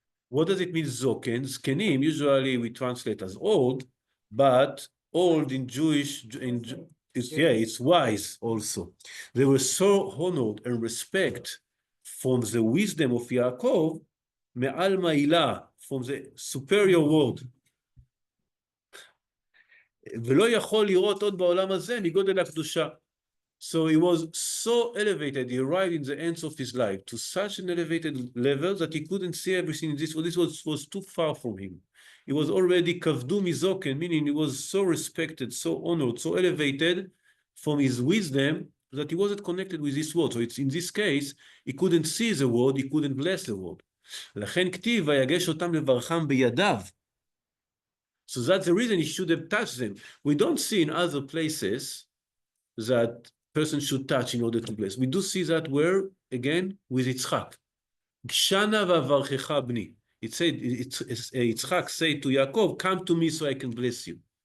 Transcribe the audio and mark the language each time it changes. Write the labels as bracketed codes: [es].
[en] What does it mean, zoken? Zkenim, usually we translate as old, but old in Jewish, it's wise also. They were so honored and respect from the wisdom of Yaakov, [he] me'al ma'ilah, [en] from the superior world. [he] ולא יכול לראות עוד בעולם הזה מגודל הקדושה. [en] So he was so elevated, he arrived in the ends of his life to such an elevated level that he couldn't see everything in this world. This was too far from him. He was already [he] kavdu mizoken, [en] meaning he was so respected, so honored, so elevated from his wisdom that he wasn't connected with this world. So it's in this case, he couldn't see the world, he couldn't bless the world. [he] לכן כתיב, ויגש אותם לברכם בידיו. [en] So that's the reason he should have touched them. We don't see in other places that person should touch in order to bless. We do see that where, again, with Yitzchak. [he] Gshana v'avarchecha bni. [en] It said, Yitzchak said to Yaakov, come to me so I can bless you.